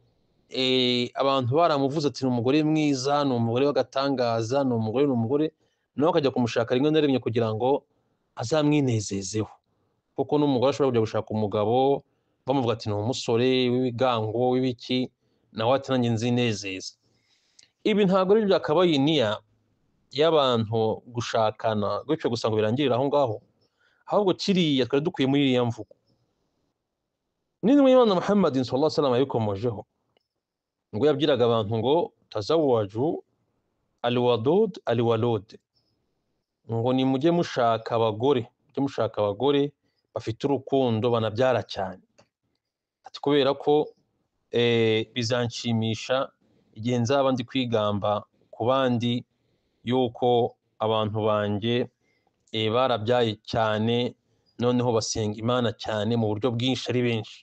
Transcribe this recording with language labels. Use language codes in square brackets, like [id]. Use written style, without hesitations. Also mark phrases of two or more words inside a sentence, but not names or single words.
[rw] abantu baramuvuze ati ni umugore mwiza, ni umugore w'agatangaza, ni umugore, nawe akajya kumushaka rimwe na rimwe kugira ngo azamwinezezeho, kuko n'umugore ashobora kujya gushaka umugabo bamuvuga ati ni umusore w'ibigango w'ibiki, nawe ati nanjye nzinezeza. Ibi ntabwo ari byakabaye niya y'abantu gushakana gutyo gusa ngo birangirire aho ngaho, ahubwo kiriya twari dukwiye muri iriya mvugo. N'intumwa y'Imana Muhammad [ar] صلى الله عليه وسلم [rw] yabikomojeho ngo yabwiraga abantu ngo [ar] تزوجوا الودود الولود, [rw] ngo ni mujye mushaka abagore bafite urukundo banabyara cyane, ati kubera ko bizanshimisha igihe nzaba ndi kwigamba ku bandi yuko abantu banjye barabyaye cyane, noneho basenga Imana cyane mu buryo bwinshi ari benshi.